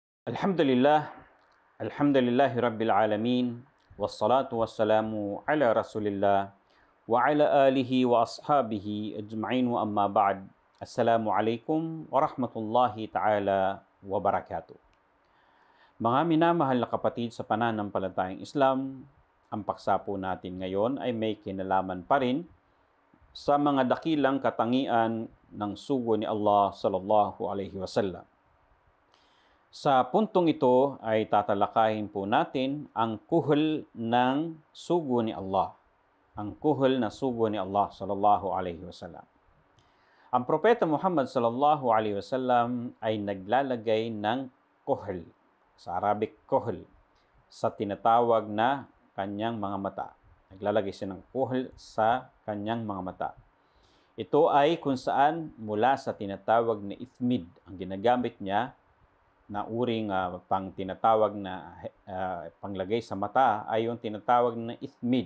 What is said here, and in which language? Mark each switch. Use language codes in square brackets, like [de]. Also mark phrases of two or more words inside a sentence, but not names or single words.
[ar] الحمد لله، الحمد لله رب العالمين، والصلاة والسلام على رسول الله، وعلى آله وأصحابه أجمعين وأما بعد. السلام عليكم ورحمة الله تعالى وبركاته. [tl] Mga minamahal na kapatid sa pananampalatayang Islam, ang paksa po natin ngayon ay may kinalaman pa rin sa mga dakilang katangian ng sugo ni Allah [ar] صلى الله عليه وسلم. [tl] Sa puntong ito ay tatalakayin po natin ang kuhol ng sugo ni Allah. Ang kuhol na sugo ni Allah [ar] صلى الله عليه وسلم. [tl] Ang propeta Muhammad [ar] صلى الله عليه وسلم [tl] ay naglalagay ng kuhol, sa Arabic kuhol, sa tinatawag na kanyang mga mata. Naglalagay siya ng kuhol sa kanyang mga mata. Ito ay kung saan mula sa tinatawag na ithmid. Ang ginagamit niya na uring pang tinatawag na panglagay sa mata ay yung tinatawag na ithmid.